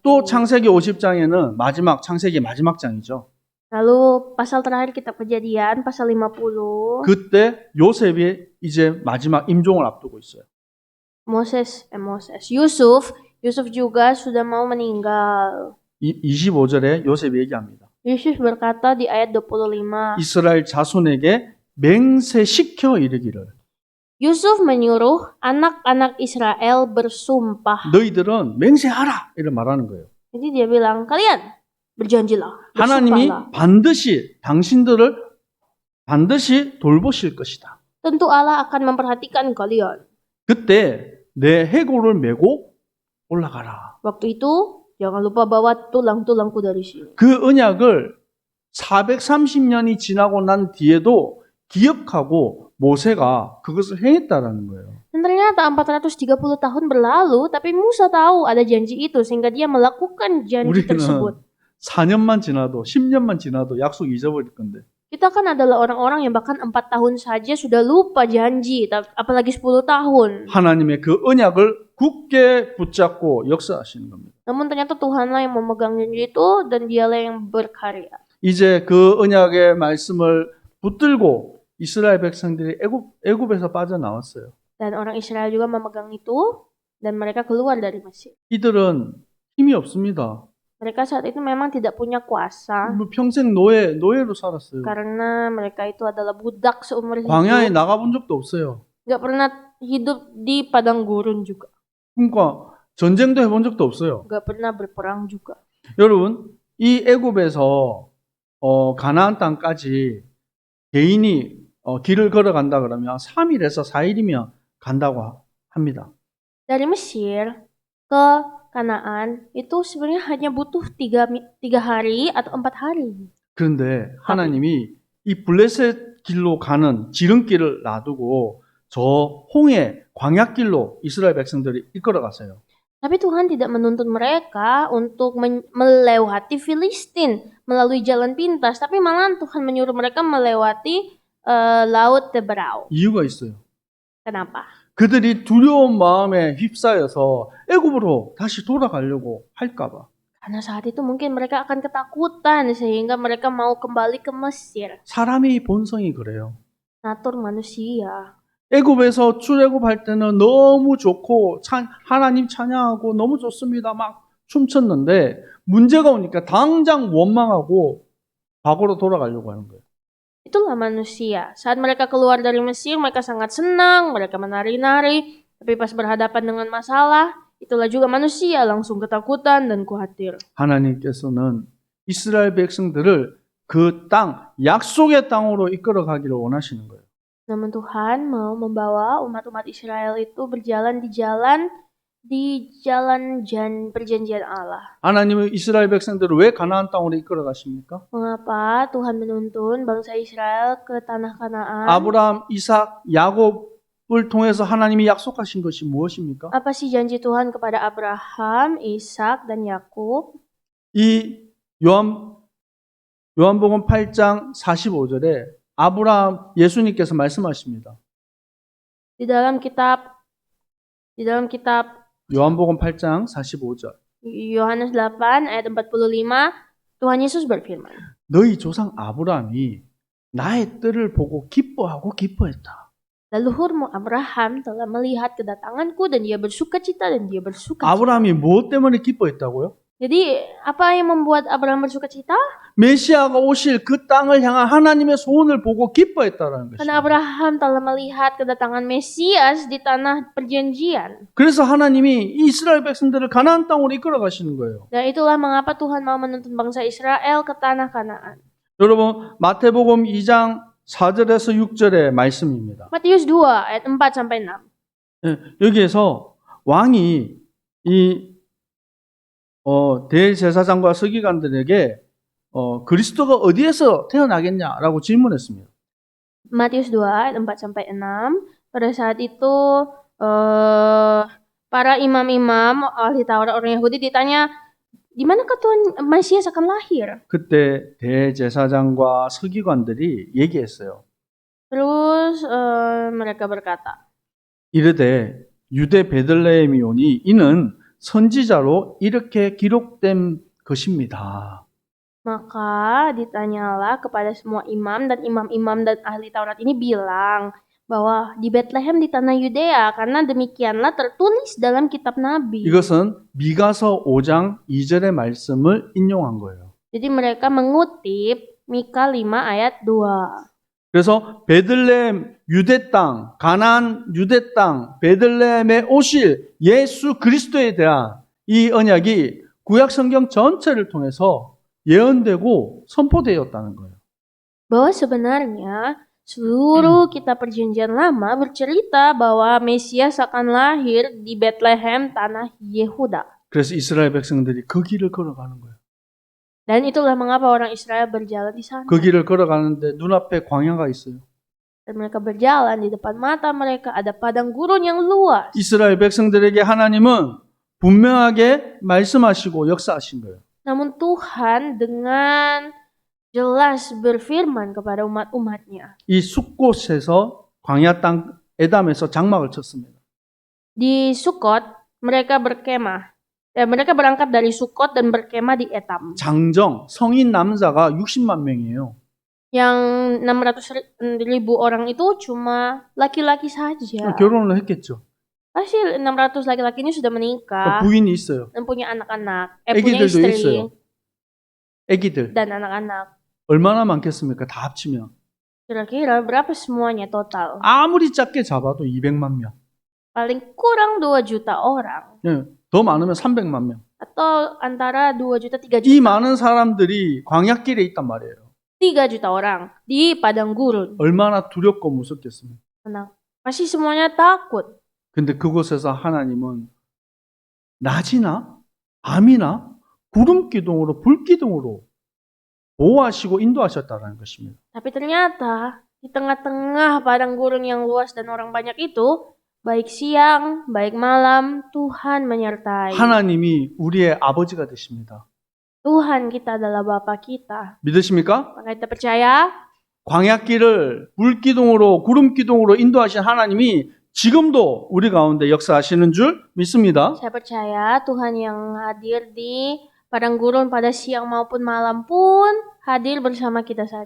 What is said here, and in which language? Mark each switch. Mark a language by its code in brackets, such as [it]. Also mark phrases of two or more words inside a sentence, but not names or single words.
[ko] 또 창세기 50장에는 창세기 마지막 장이죠. [id] Lalu pasal terakhir kitab Kejadian, pasal 50. [ko] 그때 요셉이 이제 마지막 임종을 앞두고 있어요. [id] Yusuf juga sudah mau meninggal. [ko] 25절에 요셉이 얘기합니다. [id] Yusuf berkata di ayat 25. [ko] 이스라엘 자손에게 맹세시켜 이르기를 [id] Yusuf menyuruh anak-anak Israel bersumpah. [ko] 너희들은 맹세하라 이렇게 말하는 거예요. [id] Jadi dia bilang, kalian berjanjilah, [ko] 하나님이 [id] bersumpahlah. [ko] 당신들을 반드시 돌보실 것이다. [id] Tentu Allah akan memperhatikan kalian. [ko] 그때 내 해골을 메고 올라가라. [id] Waktu itu jangan lupa bawa tulang-tulangku dari sini. [ko] 그 언약을 430년이 지나고 난 뒤에도 기억하고 모세가 그것을 행했다라는 거예요. [id] Dan ternyata 430 tahun berlalu, tapi Musa tahu ada janji itu sehingga dia melakukan janji [ko] 우리는 [id] tersebut. [ko] 4년만 지나도 10년만 지나도 약속 잊어버릴 건데. [id] Kita kan adalah orang-orang yang bahkan 4 tahun saja sudah lupa janji, apalagi 10 tahun. [ko] 하나님의 그 언약을 굳게 붙잡고 역사하시는 겁니다. [id] Namun ternyata Tuhanlah yang memegang janji itu dan dialah yang berkarya. [ko] 이제 그 언약의 말씀을 붙들고 이스라엘 백성들이 애굽에서 빠져나왔어요. [id] Dan orang Israel juga memegang itu dan mereka keluar dari Mesir. [ko] 이들은 힘이 없습니다. [id] Mereka saat itu memang tidak punya kuasa [ko] 평생 노예로 살았어요. [id] karena mereka itu adalah budak seumur hidup. [ko] 광야에 나가본 적도 없어요. [id] Gak pernah hidup di padang gurun juga. [ko] 그러니까 전쟁도 해본 적도 없어요. [id] Gak pernah berperang juga. [ko] 여러분, 이 애굽에서 가나안 땅까지 개인이 길을 걸어간다 그러면 3일에서 4일이면 간다고 합니다. [id] Dari Mesir ke Kanaan itu sebenarnya hanya butuh 3 hari atau 4 hari. [ko] 그런데 하나님이 이 블레셋 길로 가는 지름길을 놔두고 저 홍해 광야길로 이스라엘 백성들이 이끌어 갔어요. [id] Tapi Tuhan tidak menuntun mereka untuk melewati Filistin melalui jalan pintas, tapi malahan Tuhan menyuruh mereka melewati Laut Teberau. [ko] 이유가 있어요. [id] Kenapa? [ko] 그들이 두려운 마음에 휩싸여서 애굽으로 다시 돌아가려고 할까 봐. [id] Karena saat itu mungkin mereka akan ketakutan sehingga mereka mau kembali ke Mesir. [ko] 사람의 본성이 그래요. [id] Natur manusia. [ko] 애굽에서 출애굽할 때는 너무 좋고 하나님 찬양하고 너무 좋습니다. 막 춤췄는데 문제가 오니까 당장 원망하고 과거로 돌아가려고 하는 거예요. [id] Itulah manusia. Saat mereka keluar dari Mesir, mereka sangat senang, mereka menari-nari. Tapi pas berhadapan dengan masalah, itulah juga manusia langsung ketakutan dan khawatir. [ko] 하나님께서는 이스라엘 백성들을 그 땅, 약속의 땅으로 이끌어 가기를 원하시는 거예요. [id] Namun Tuhan mau membawa umat-umat Israel itu berjalan di jalan perjanjian Allah. [ko] 하나님은 이스라엘 백성들을 왜 가나안 땅으로 이끌어 가십니까? [id] Mengapa Tuhan menuntun bangsa Israel ke tanah Kanaan? [ko] 아브라함, 이삭, 야곱을 통해서 하나님이 약속하신 것이 무엇입니까? [id] Apa sih janji Tuhan kepada Abraham, Ishak, dan Yakub? [ko] 이 요한복음 8장 45절에 예수님께서 말씀하십니다. [id] Di dalam kitab [ko] 요한복음 8장 45절. [id] Yohanes 8 ayat 45, Tuhan Yesus berfirman, [ko] 너희 조상 아브라함이 나의 때를 보고 기뻐하고 기뻐했다. [id] leluhurmu Abraham telah melihat kedatanganku dan dia bersukacita dan dia bersukacita. [ko] 아브라함이 무엇 때문에 기뻐했다고요? [id] Jadi apa yang membuat Abraham bersukacita? [ko] 메시아가 오실 그 땅을 향한 하나님의 소원을 보고 기뻐했다라는 것입니다. [id] Karena Abraham telah melihat kedatangan Mesias di tanah perjanjian. [ko] 그래서 하나님이 이스라엘 백성들을 가나안 땅으로 이끌어 가시는 거예요. [id] Dan itulah mengapa Tuhan mau menuntun bangsa Israel ke tanah Kanaan. [ko] 여러분, 마태복음 2장 4절에서 6절의 말씀입니다. [id] Matius 2 ayat 4 sampai 6. [ko] 여기에서 왕이 이 대제사장과 서기관들에게 그리스도가 어디에서 태어나겠냐라고 질문했습니다. [id] Matius 2 ayat 4 sampai 6. Pada saat itu para imam-imam ahli Taurat orang Yahudi ditanya, di manakah Tuhan Mesias akan lahir? [ko] 그때 대제사장과 서기관들이 얘기했어요. [id] Terus mereka berkata, [ko] 이르되 유대 베들레헴이오니 이는 선지자로 이렇게 기록된 것입니다. [id] maka ditanyalah kepada semua imam dan imam-imam dan ahli Taurat ini bilang bahwa di Bethlehem di tanah Yudea karena demikianlah tertulis dalam kitab Nabi. [ko] 이것은 미가서 5장 2절의 말씀을 인용한 거예요. [id] Jadi mereka mengutip Mika 5 ayat 2. [ko] 그래서 베들레헴 유대 땅, 가나안 유대 땅, 베들레헴에 오실 예수 그리스도에 대한 이 언약이 구약 성경 전체를 통해서 예언되고 선포되었다는 거예요. [id] Bahwa sebenarnya seluruh kitab perjanjian lama bercerita bahwa Mesias akan lahir di Bethlehem tanah Yehuda. [ko] 그래서 이스라엘 백성들이 그 길을 걸어가는 거예요. [id] Dan itulah mengapa orang Israel berjalan di sana. [ko] 그 길을 걸어가는데 눈앞에 광야가 있어요. [id] Dan mereka berjalan di depan mata mereka ada padang gurun yang luas. [ko] 이스라엘 백성들에게 하나님은 분명하게 말씀하시고 역사하신 거예요. [id] Namun Tuhan dengan jelas berfirman kepada umat-umatnya. [ko] 이 숲곳에서 광야 땅 에담에서 장막을 쳤습니다. [id] Di Sukot mereka berkemah. mereka berangkat dari Sukot dan berkemah di Etam. [ko] 장정 성인 남자가 60만 명이에요. [id] Yang 600,000 orang itu cuma laki-laki saja. [ko] 결혼을 했겠죠. [id] Pasti 600 laki-laki ini sudah menikah [ko] 부인이 있어요. [id] dan punya anak-anak, punya [ko] 애기들도 [id] istri [ko] 있어요. 애기들 [id] dan anak-anak. [ko] 얼마나 많겠습니까? 다 합치면 [id] Kira-kira berapa semuanya total? [ko] 아무리 작게 잡아도 200만 명. [id] paling kurang 2 juta orang [ko] 예, 더 많으면 300만 명. [id] atau antara 2 juta 3 [ko] 이 [id] juta. [ko] 많은 사람들이 광야길에 있단 말이에요. [id] 3 juta orang di padang gurun. [ko] 얼마나 두렵고 무섭겠습니까? [id] Tenang. Masih semuanya takut. [ko] 근데 그곳에서 하나님은 낮이나 밤이나 구름 기둥으로 불 기둥으로 보호하시고 인도하셨다는 것입니다. [id] Tapi ternyata di tengah-tengah padang gurun yang luas dan orang banyak itu, baik siang, baik malam, Tuhan menyertai. [ko] 하나님이 우리의 아버지가 되십니다. [id] Tuhan kita adalah Bapa kita. [ko] 믿으십니까? [id] Maka kita percaya [ko] 광야길을 불 기둥으로 구름 기둥으로 인도하신 하나님이 지금도 우리 가운데 역사하시는 줄 믿습니다. [id] Saya percaya Tuhan yang hadir di padang gurun pada siang maupun malam pun hadir bersama kita saat ini.